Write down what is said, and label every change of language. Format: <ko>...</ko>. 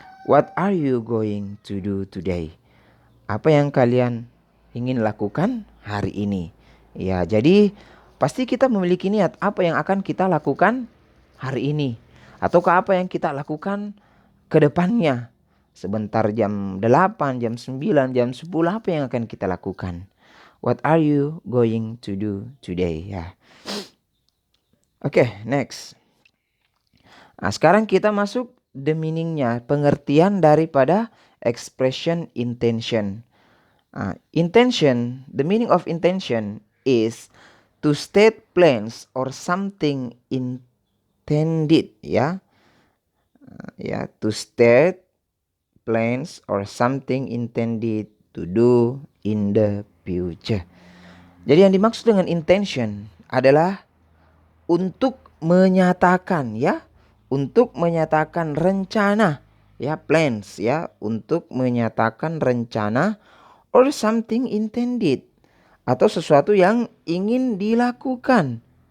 <en>What are you going to do today?</en> <id>Apa yang kalian ingin lakukan hari ini? Ya, jadi pasti kita memiliki niat apa yang akan kita lakukan hari ini. Ataukah apa yang kita lakukan ke depannya. Sebentar jam 8, jam 9, jam 10 apa yang akan kita lakukan?</id> <en>What are you going to do today? Ya. Oke, next.</en> <id>Sekarang kita masuk the meaningnya, pengertian daripada expression intention.</id> <en>Intention, the meaning of intention is to state plans or something intended, ya. To state plans or something intended to do in the future.</en> <id>Jadi yang dimaksud dengan intention adalah untuk menyatakan, ya, untuk menyatakan rencana, ya, plans, ya, untuk menyatakan rencana</id> <en>or something intended</en> <id>atau sesuatu yang ingin dilakukan.</id>